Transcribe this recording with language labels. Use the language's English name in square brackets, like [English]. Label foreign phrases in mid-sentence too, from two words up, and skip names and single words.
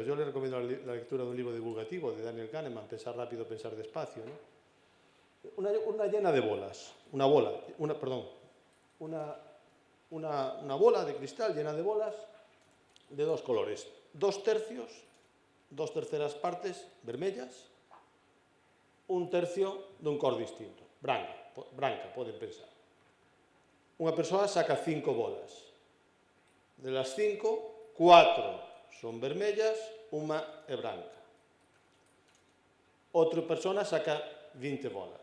[Spanish] Yo les recomiendo la lectura de un libro divulgativo de Daniel Kahneman, Pensar rápido, pensar despacio, ¿no? Una llena de bolas, una bola de cristal llena de bolas de dos colores, 2/3, 2/3 partes [Galician] vermellas, 1/3 dun cor distinto, branca, poden pensar. Unha persoa saca 5 bolas. [Spanish] De las [Galician] 5, 4 son vermellas, unha é branca. Outra persona saca 20 bolas.